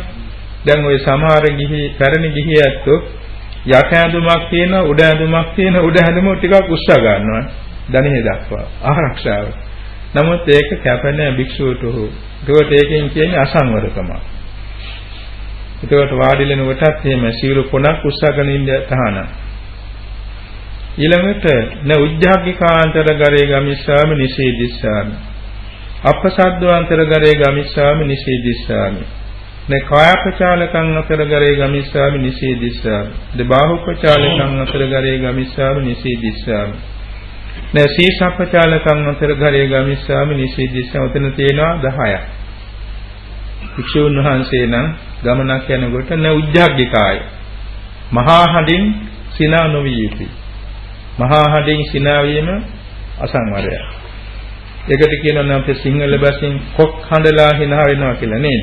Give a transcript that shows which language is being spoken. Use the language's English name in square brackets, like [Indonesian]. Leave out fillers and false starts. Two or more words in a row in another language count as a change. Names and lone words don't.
[Sinhala] දැන් ওই සමහර පැරණි ගිහි ඇත්තෝ යට ඇඳුමක් තියෙන, උඩ ඇඳුමක් තියෙන, උඩ ඇඳුම ටිකක් උස්සා ගන්නවා. ධනෙ දක්වා ආරක්ෂාව. නමුත් ඒක කැපෙන භික්ෂුවට හෝ. ඒකට ඒකෙන් කියන්නේ අසංවරකම. ඒකට වාඩිලෙන කොටත් එහෙම සීල කොනක් උස්සගෙන ඉන්න තහනම්. [Pali] ඊළඟට න උජ්ජාග්ගිකාන්තරගරේ ගමිස්සාමි නිසීදිස්සාමි. අපසද්දවාන්තරගරේ ගමිස්සාමි නිසීදිස්සාමි. න කායපචාලකං අතරගරේ ගමිස්සාමි නිසීදිස්සාමි. ද බාහුපචාලකං අතරගරේ ගමිස්සාමි නිසීදිස්සාමි. න සීසප්පචාලකං අතරගරේ ගමිස්සාමි නිසීදිස්සාමි. [Sinhala] උතන තියෙනවා 10ක්. භික්ෂුන් වහන්සේ නම් ගමනක් යනකොට [Pali] න උජ්ජාග්ගිකාය. [Sinhala] මහා හඬින් සිනා නොවිය යුතුයි. මහා හඬින් සිනා වීම අසංවරයක්. ඒකට කියනවා නම් අපේ සිංහල භාෂෙන් කොක් හඬලා hina වෙනවා කියලා නේද?